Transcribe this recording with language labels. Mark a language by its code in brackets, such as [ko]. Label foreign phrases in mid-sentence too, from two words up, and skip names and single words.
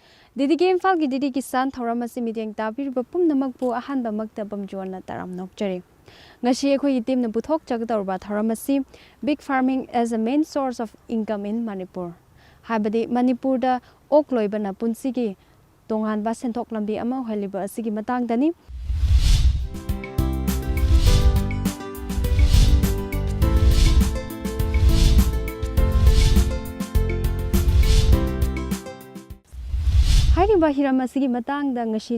[mni] DDK Imphal DD Kisan thauram asi meeting tabiriba pumnamakpu ahanbamakta Pamchuiwon taram nokjari. Ngashi akhoi team na puthok chagdawba thauram asi [en] big farming as a main source of income in Manipur. [mni] Habadi Manipur da ok loibana punsigi tonganba senthok lambi ama holiba asigi matangdani Hairiba hiram asigi matangda ngashi